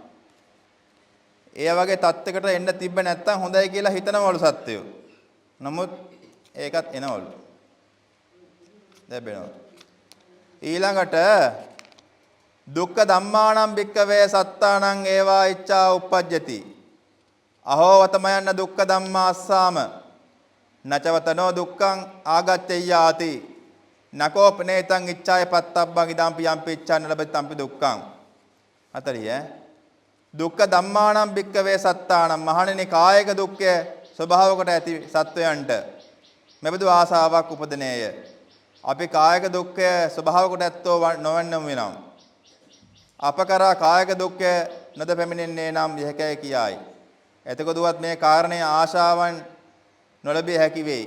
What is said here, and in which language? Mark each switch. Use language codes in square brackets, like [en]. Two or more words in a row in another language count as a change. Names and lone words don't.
[si] ඒ වගේ තත්යකට එන්න තිබ්බ නැත්තම් හොඳයි කියලා හිතනවලු සත්‍යය. නමුත් ඒකත් එනවලු. ලැබෙනවා. [pi] ඊළඟට දුක්ඛ ධම්මාණං භික්කවේ සත්තාණං ඒවා ඉච්ඡා උප්පජ්ජති. අහෝ වතමයන්න දුක්ඛ ධම්මාස්සාම නචවතනෝ දුක්ඛං ආගච්ඡයාති. නකෝපනේතං ඉච්ඡාය පත්තබ්බං ඉදම්පි යම්පි ඉච්ඡාන ලබෙත්තම්පි දුක්ඛං. [si] හතරේ [pi] දුක්ඛ ධම්මාණං භික්කවේ සත්තාණං [si] මහණෙනි කායික දුක්ඛය ස්වභාව කොට ඇති සත්වයන්ට මෙබඳු ආසාවක් උපදිනේය. අපි කායික දුක්ඛය ස්වභාව කොට ඇත්තෝ නොවන්නම වෙනම් අප කරා කායික දුක්ඛය නොද පැමිණෙන්නේ නම් යහකයි කියයි. එතකොටවත් මේ කාරණේ ආශාවන් නොලැබිය හැකි වෙයි.